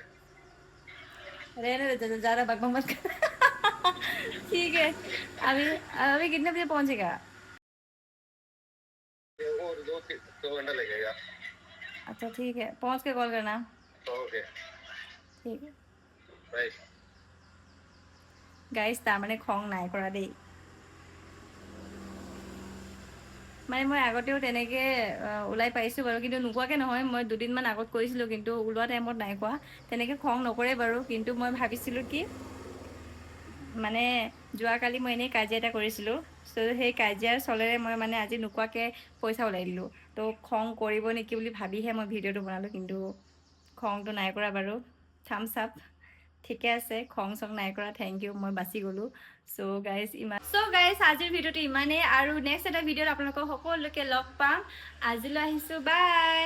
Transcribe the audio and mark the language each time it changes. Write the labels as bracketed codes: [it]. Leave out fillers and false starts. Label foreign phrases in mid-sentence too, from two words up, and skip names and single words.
[hi] रहने दे ज़्यादा बकबक मत कर ठीक है अभी अभी कितने बजे पहुंचेगा और 2 घंटा लगेगा अच्छा ठीक है पहुंच के कॉल करना ओके ठीक है बाय [as] গাইজ তাৰমানে খং নাই কৰা দেই মানে মই আগতেও তেনেকৈ ওলাই পাইছোঁ বাৰু কিন্তু নোকোৱাকৈ নহয় মই দুদিনমান আগত কৰিছিলোঁ কিন্তু ওলোৱা টাইমত নাই কোৱা তেনেকৈ খং নকৰে বাৰু কিন্তু মই ভাবিছিলোঁ কি মানে যোৱাকালি মই এনেই কাজিয়া এটা কৰিছিলোঁ চ' সেই কাজিয়াৰ চলেৰে মই মানে আজি নোকোৱাকৈ পইচা ওলাই দিলোঁ তো খং কৰিব নেকি বুলি ভাবিহে মই ভিডিঅ'টো বনালোঁ কিন্তু খংটো নাই কৰা বাৰু [en] thumbs up [as] ঠিকে আছে খং চং নাই কৰা [en] thank you [as] মই বাচি গ'লোঁ চ' গাইজ আজিৰ ভিডিঅ'টো ইমানেই আৰু নেক্সট এটা ভিডিঅ'ত আপোনালোকক সকলোকে লগ পাম আজিলৈ আহিছোঁ বাই